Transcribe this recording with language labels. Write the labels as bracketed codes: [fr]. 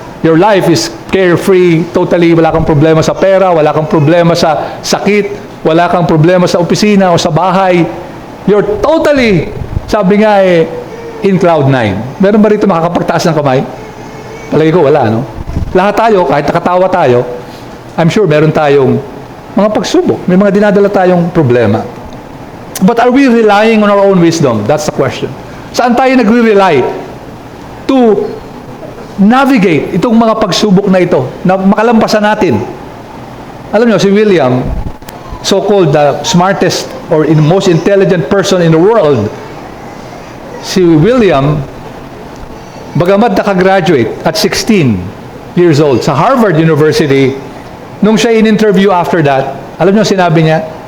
[en] Your life is carefree, totally [tl] wala kang problema sa pera, wala kang problema sa sakit, wala kang problema sa opisina o sa bahay. [en] You're totally, [tl] sabi nga [en] in cloud 9. [tl] Meron ba rito makakapagtaas ng kamay? Palagi ko, wala, no? Lahat tayo, kahit nakatawa tayo, [en] I'm sure [tl] meron tayong mga pagsubok. May mga dinadala tayong problema. [en] But are we relying on our own wisdom? That's the question. [tl] Saan tayo nagre-rely [en] to navigate [tl] itong mga pagsubok na ito, na makalampasan natin? Alam niyo, si William, [en] so-called the smartest or most intelligent person in the world, [tl] si William, bagamat nakagraduate at 16 years old sa Harvard University, nung siya in-interview after that, Alam niyo sinabi niya?